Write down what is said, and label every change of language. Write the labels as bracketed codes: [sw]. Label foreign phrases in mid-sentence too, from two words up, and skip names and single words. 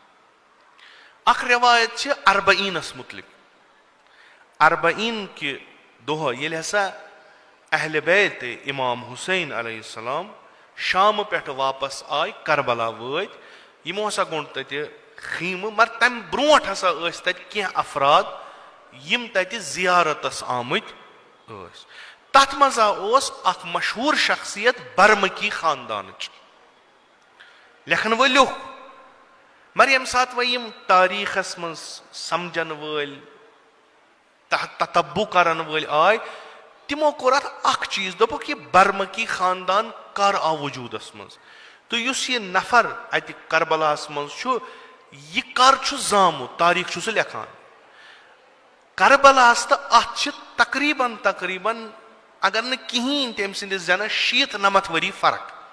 [ks] अख रवायत अरबईनस मुतलिक अरबईन के दोह ये हसा अहले बैत इमाम हुसैन अलैहिस्सलाम शाम पे वापस आय करबला वत यमो हसा गोन तत खीम मगर तम ब्रोट हसा तत अफराद यम तत जियारतस आमत तथ मजा अख मशहूर शख्सियत बरमकी खानदान लेखन वो लिख मगर यम सात वह तारीखस मज समझन वल ततब्बु करन वल आय तिमो कोर अख चीज दोपक यह बरमकी खानदान कर आव वजूदस मज तो युस यह नफर अत करबलास मज यह कर जामुत तारीख सह लेखान करबलास तो अत तकरीबन तकरीबन अगर न कहीं तम सिंदिस जनस 90 वरी फर्क